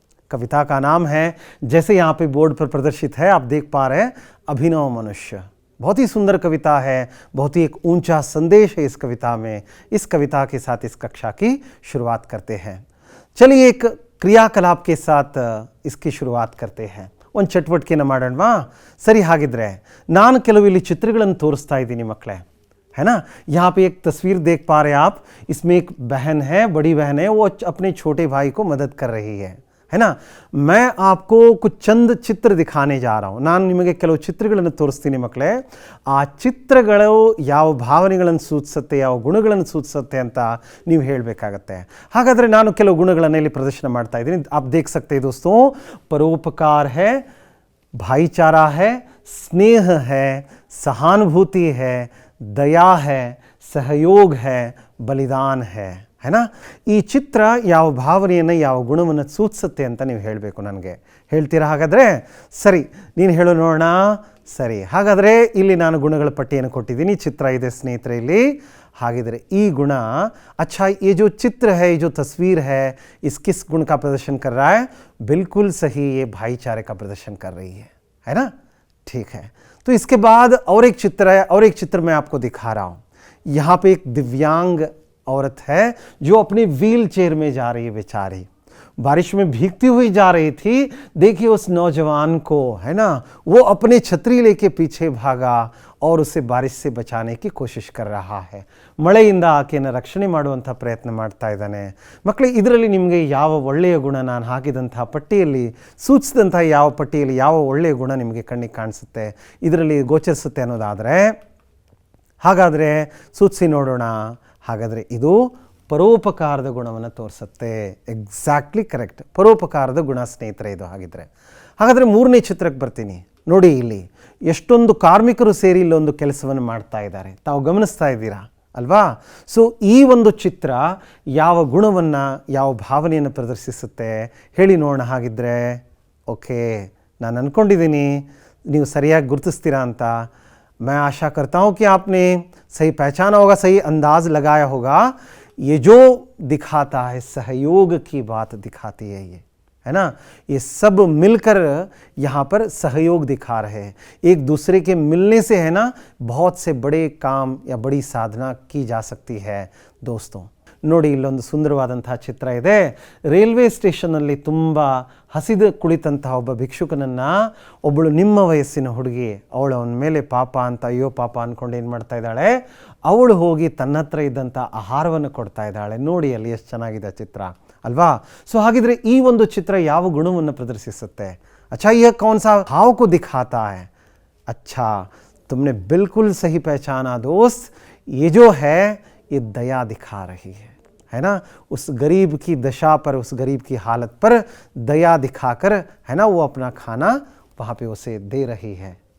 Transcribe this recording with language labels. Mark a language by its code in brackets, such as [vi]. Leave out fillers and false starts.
[hi] कविता का नाम है, जैसे यहाँ पे बोर्ड पर प्रदर्शित है, आप देख पा रहे हैं, अभिनव मनुष्य। बहुत ही सुंदर कविता है, बहुत ही एक ऊंचा संदेश है इस कविता में। इस कविता के साथ इस कक्षा की शुरुआत करते हैं। चलिए, एक क्रियाकलाप के साथ इसकी शुरुआत करते हैं। [kn] ಒಂದು ಚಟುವಟಿಕೆಯನ್ನು ಮಾಡೋಣವಾ? ಸರಿ, ಹಾಗಿದ್ರೆ ನಾನು ಕೆಲವು ಇಲ್ಲಿ ಚಿತ್ರಗಳನ್ನು ತೋರಿಸ್ತಾ ಇದ್ದೀನಿ ಮಕ್ಕಳೇ, [hi] है ना। यहाँ पे एक तस्वीर देख पा रहे हैं आप। इसमें एक बहन है, बड़ी बहन है, वो अपने छोटे भाई को मदद कर रही है ना। मैं आपको कुछ चंद चित्र दिखाने जा रहा हूँ। [kn] ನಾನು ನಿಮಗೆ ಕೆಲವು ಚಿತ್ರಗಳನ್ನು ತೋರಿಸ್ತೀನಿ ಮಕ್ಕಳೇ। ಆ ಚಿತ್ರಗಳು ಯಾವ ಭಾವನೆಗಳನ್ನು ಸೂಚಿಸುತ್ತೆ, ಯಾವ ಗುಣಗಳನ್ನು ಸೂಚಿಸುತ್ತೆ ಅಂತ ನೀವು ಹೇಳಬೇಕಾಗತ್ತೆ। ಹಾಗಾದರೆ ನಾನು ಕೆಲವು ಗುಣಗಳನ್ನು ಇಲ್ಲಿ ಪ್ರದರ್ಶನ ಮಾಡ್ತಾ ಇದ್ದೀನಿ। [hi] आप देख सकते हैं दोस्तों, परोपकार है, भाईचारा है, स्नेह है, सहानुभूति है, दया है, सहयोग है, बलिदान है ना। [kn] ಈ ಚಿತ್ರ ಯಾವ ಭಾವನೆಯನ್ನು, ಯಾವ ಗುಣವನ್ನು ಸೂಚಿಸುತ್ತೆ ಅಂತ ನೀವು ಹೇಳಬೇಕು ನನಗೆ। ಹೇಳ್ತೀರಾ ಹಾಗಾದರೆ? ಸರಿ, ನೀನು ಹೇಳು ನೋಡೋಣ। ಸರಿ, ಹಾಗಾದರೆ ಇಲ್ಲಿ ನಾನು ಗುಣಗಳ ಪಟ್ಟಿಯನ್ನು ಕೊಟ್ಟಿದ್ದೀನಿ, ಚಿತ್ರ ಇದೆ ಸ್ನೇಹಿತರೆ ಇಲ್ಲಿ। ಹಾಗಿದ್ರೆ ಈ ಗುಣ, [hi] अच्छा ये जो चित्र है, ये जो तस्वीर है, इस किस गुण का प्रदर्शन कर रहा है? बिल्कुल सही, ये भाईचारे का प्रदर्शन कर रही है ना। ठीक है, तो इसके बाद और एक चित्र है, और एक चित्र मैं आपको दिखा रहा हूँ। यहाँ पे एक दिव्यांग औरत है जो अपने व्हील चेयर में जा रही है बेचारी। बारिश में भीगती हुई जा रही थी। देखिए उस नौजवान को, है ना, वो अपने छतरी लेके पीछे भागा और उसे बारिश से बचाने की कोशिश कर रहा है। [kn] ಮಳೆಯಿಂದ ಆಕೆಯನ್ನು ರಕ್ಷಣೆ ಮಾಡುವಂಥ ಪ್ರಯತ್ನ ಮಾಡ್ತಾ ಇದ್ದಾನೆ। ಮಕ್ಕಳೇ, ಇದರಲ್ಲಿ ನಿಮಗೆ ಯಾವ ಒಳ್ಳೆಯ ಗುಣ ನಾನು ಹಾಕಿದಂಥ ಪಟ್ಟಿಯಲ್ಲಿ ಸೂಚಿಸಿದಂಥ ಯಾವ ಪಟ್ಟಿಯಲ್ಲಿ ಯಾವ ಒಳ್ಳೆಯ ಗುಣ ನಿಮಗೆ ಕಣ್ಣಿಗೆ ಕಾಣಿಸುತ್ತೆ, ಇದರಲ್ಲಿ ಗೋಚರಿಸುತ್ತೆ ಅನ್ನೋದಾದರೆ, ಹಾಗಾದರೆ ಸೂಚಿಸಿ ನೋಡೋಣ। ಹಾಗಾದರೆ ಇದು ಪರೋಪಕಾರದ ಗುಣವನ್ನು ತೋರಿಸುತ್ತೆ। ಎಕ್ಸಾಕ್ಟ್ಲಿ ಕರೆಕ್ಟ್, ಪರೋಪಕಾರದ ಗುಣ ಸ್ನೇಹಿತರೆ ಇದು। ಹಾಗಾದರೆ ಮೂರನೇ ಚಿತ್ರಕ್ಕೆ ಬರ್ತೀನಿ ನೋಡಿ। ಇಲ್ಲಿ ಎಷ್ಟೊಂದು ಕಾರ್ಮಿಕರು ಸೇರಿ ಇಲ್ಲೊಂದು ಕೆಲಸವನ್ನು ಮಾಡ್ತಾ ಇದ್ದಾರೆ, ತಾವು ಗಮನಿಸ್ತಾ ಇದ್ದೀರಾ ಅಲ್ವಾ? ಸೊ ಈ ಒಂದು ಚಿತ್ರ ಯಾವ ಗುಣವನ್ನು, ಯಾವ ಭಾವನೆಯನ್ನು ಪ್ರದರ್ಶಿಸುತ್ತೆ ಹೇಳಿ ನೋಡೋಣ ಹಾಗಿದ್ರೆ। ಓಕೆ, ನಾನು ಅಂದ್ಕೊಂಡಿದ್ದೀನಿ ನೀವು ಸರಿಯಾಗಿ ಗುರುತಿಸ್ತೀರಾ ಅಂತ। [hi] मैं आशा करता हूँ कि आपने सही पहचाना होगा, सही अंदाज लगाया होगा। ये जो दिखाता है, सहयोग की बात दिखाती है ये, है ना। ये सब मिलकर यहाँ पर सहयोग दिखा रहे हैं। एक दूसरे के मिलने से, है ना, बहुत से बड़े काम या बड़ी साधना की जा सकती है दोस्तों। [kn] ನೋಡಿ, ಇಲ್ಲೊಂದು ಸುಂದರವಾದಂಥ ಚಿತ್ರ ಇದೆ। ರೈಲ್ವೆ ಸ್ಟೇಷನ್ನಲ್ಲಿ ತುಂಬ ಹಸಿದು ಕುಳಿತಂತಹ ಒಬ್ಬ ಭಿಕ್ಷುಕನನ್ನು ಒಬ್ಬಳು ನಿಮ್ಮ ವಯಸ್ಸಿನ ಹುಡುಗಿ, ಅವಳು ಅವನ ಮೇಲೆ ಪಾಪ ಅಂತ, ಅಯ್ಯೋ ಪಾಪ ಅಂದ್ಕೊಂಡು ಏನು ಮಾಡ್ತಾ ಇದ್ದಾಳೆ, ಅವಳು ಹೋಗಿ ತನ್ನ ಹತ್ರ ಇದ್ದಂಥ ಆಹಾರವನ್ನು ಕೊಡ್ತಾ ಇದ್ದಾಳೆ। ನೋಡಿ ಅಲ್ಲಿ ಎಷ್ಟು ಚೆನ್ನಾಗಿದೆ ಚಿತ್ರ ಅಲ್ವಾ? ಸೊ ಹಾಗಿದ್ರೆ ಈ ಒಂದು ಚಿತ್ರ ಯಾವ ಗುಣವನ್ನು ಪ್ರದರ್ಶಿಸುತ್ತೆ? [hi] अच्छा यह कौन सा भाव को दिखाता है? अच्छा, तुमने बिल्कुल सही पहचाना दोस्त। ये जो है, ये दया दिखा रही है ना। उस गरीब की दशा पर, उस गरीब की हालत पर दया दिखाकर, है ना, वो अपना खाना वहाँ पे उसे दे रही है।